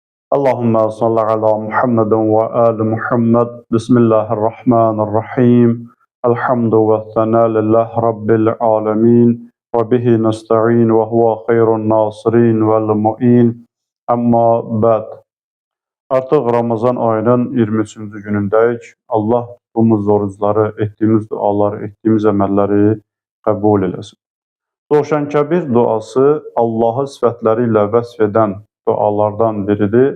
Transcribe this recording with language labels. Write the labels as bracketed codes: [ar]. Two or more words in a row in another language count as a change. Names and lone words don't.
[ar] اللهم صل على محمد وآل محمد. بسم الله الرحمن الرحيم. الحمد والثناء لله رب العالمين. وبه نستعين وهو خير ناصر ومعين. أما بعد. [az] Artıq Ramazan ayının 23-cü günündəyik. Allah tutduğumuz orucları, etdiyimiz duaları, etdiyimiz əməlləri qəbul eləsin. Dovşan Kəbir duası Allahı sifətləri ilə vəsf edən dualardan biridir.